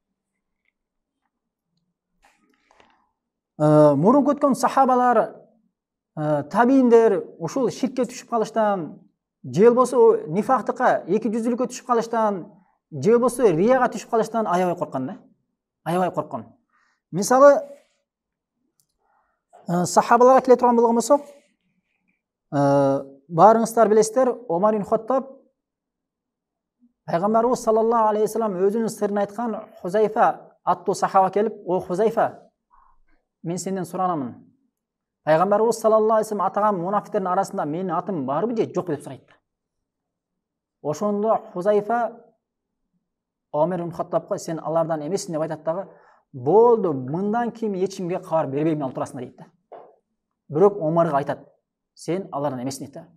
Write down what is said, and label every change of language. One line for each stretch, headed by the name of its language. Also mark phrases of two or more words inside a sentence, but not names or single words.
Kyrgyz: Мурун өткөн сахабалар, табииндер ушул ширкке түшүп калыштан, же болбосо нифактыкка, эки жүздүүлүккө түшүп калыштан, же болбосо рияга түшүп калыштан аябай корккон да. Аябай корккон. Мисалы, сахабаларга келе турган болгон болсок, баарыңыздар билесиздер, Омар ибн Хаттаб пайгамбарыбыз
Arabic: صلى الله عليه وسلم
Kyrgyz: өзүнүн сырын айткан Хузайфа аттуу сахаба келип, "О Хузайфа, мен сенден суранамын. Пайгамбарыбыз
Arabic: صلى الله عليه وسلم
Kyrgyz: атаган мунафиктердин арасында менин атым барбы же жокпу?" деп сурайт. Ошондо Хузайфа Омар ибн Хаттабга "Сен алардан эмессиң" деп айтат дагы, "Болду, мындан кийин эч кимге кабар бербейм ал туурасында" дейт да. Бирок Омарга айтат, "Сен алардан эмессиң" дейт да.